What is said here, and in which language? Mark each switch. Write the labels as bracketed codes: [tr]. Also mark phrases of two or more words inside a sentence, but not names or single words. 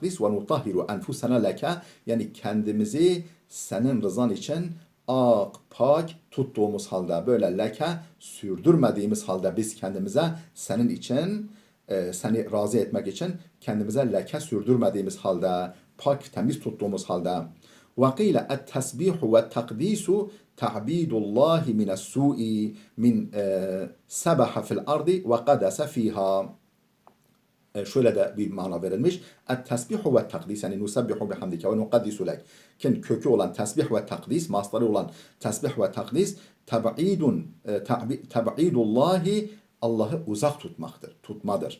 [ar] ونطهر أنفسنا لك, [tr] yani kendimizi senin rızan için ak, pak tuttuğumuz halde, böyle leke sürdürmediğimiz halde biz kendimize senin için, seni razı etmek için kendimize leke sürdürmediğimiz halde, pak, temiz tuttuğumuz halde. [ar] وقيل التسبيح والتقديس تعبيد الله من السوء من سبح في الأرض وقدس فيها. [tr] Şöyle de bir mana verilmiş. [ar] التسبيح والتقديس, [tr] yani [ar] نسبح بحمدك ونقدس لك. [tr] Kökü olan tesbih ve takdis, mastarı olan tesbih ve takdis, tab'idullahi, Allah'ı uzak tutmadır.